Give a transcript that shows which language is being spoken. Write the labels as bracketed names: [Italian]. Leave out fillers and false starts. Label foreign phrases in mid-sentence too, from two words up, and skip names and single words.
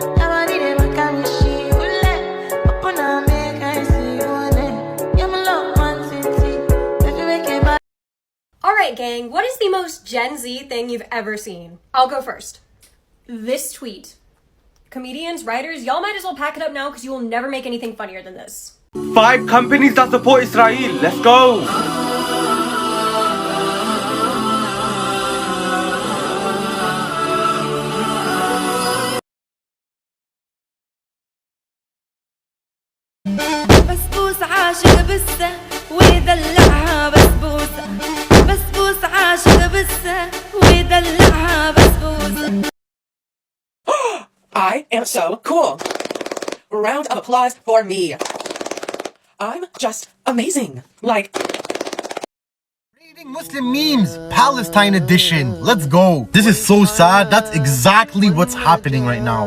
[English] Alright gang, what is the most Gen Z thing you've ever seen? I'll go first. This tweet. Comedians, writers, y'all might as well pack it up now because you will never make anything funnier than this. 5 companies that support Israel. Let's go. [Arabic] بسبوس عاشق بسه ويدلعها بسبوسه بسبوس عاشق بسه ويدلعها بسبوسه. [English] I am so cool. Round of applause for me. I'm just amazing. Reading Muslim memes, Palestine edition. Let's go. This is so sad. That's exactly what's happening right now.